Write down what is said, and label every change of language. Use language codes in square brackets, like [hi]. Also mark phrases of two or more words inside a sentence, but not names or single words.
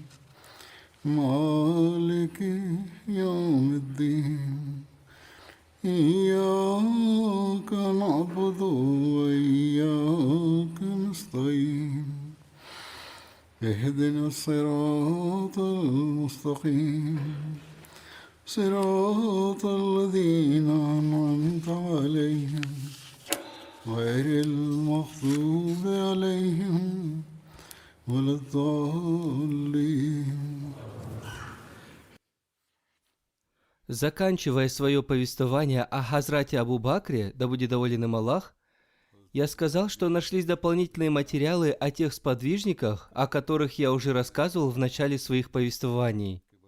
[ar] مالك يوم الدين إياك نعبد وإياك نستعين اهدنا الصراط المستقيم صراط الذين أنعمت عليهم غير المغضوب عليهم ولا الضالين. [ru] Заканчивая свое повествование о Хазрате Абу Бакре, да будет доволен им Аллах, я сказал, что нашлись дополнительные материалы о тех сподвижниках, о которых я уже рассказывал в начале своих повествований.